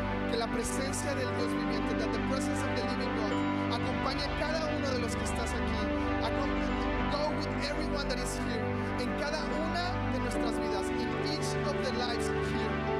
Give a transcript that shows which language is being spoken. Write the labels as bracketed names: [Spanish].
[Spanish] Que la presencia del Dios viviente, [English] that the presence of the living God, [Spanish] acompañe a cada uno de los que estás aquí. [English] Go with everyone that is here. [Spanish] En cada una de nuestras vidas. [English] In each of the lives here.